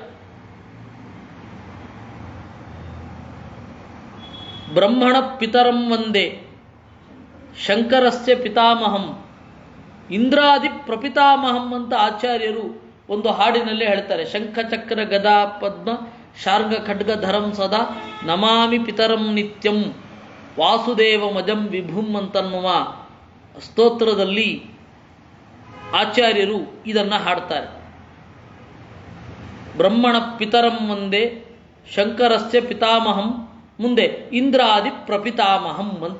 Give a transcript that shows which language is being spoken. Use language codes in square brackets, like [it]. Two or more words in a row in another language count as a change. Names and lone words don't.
[sa] ಬ್ರಹ್ಮಣ ಪಿತರಂ ವಂದೇ ಶಂಕರಸ್ಯ ಪಿತಾಮಹಂ ಇಂದ್ರಾದಿ ಪ್ರಪಿತಾಮಹಂ [kn] ಅಂತ ಆಚಾರ್ಯರು ಒಂದು ಹಾಡಿನಲ್ಲಿ ಹೇಳ್ತಾರೆ. [sa] ಶಂಖಚಕ್ರ ಗದಾ ಪದ್ಮ ಶಾರ್ಂಗ ಖಡ್ಗಧರಂ ಸದಾ ನಮಾಮಿ ಪಿತರಂ ನಿತ್ಯಂ ವಾಸುದೇವ ಮಜಂ ವಿಭುಂ [kn] ಅಂತನ್ನುವ ಸ್ತೋತ್ರದಲ್ಲಿ ಆಚಾರ್ಯರು ಇದನ್ನು ಹಾಡ್ತಾರೆ. [sa] ಬ್ರಹ್ಮಣ ಪಿತರಂ ಒಂದೇ ಶಂಕರಸ್ಯ ಪಿತಾಮಹಂ, ಮುಂದೆ ಇಂದ್ರಾದಿ ಪ್ರಪಿತಾಮಹಂ ಅಂತ.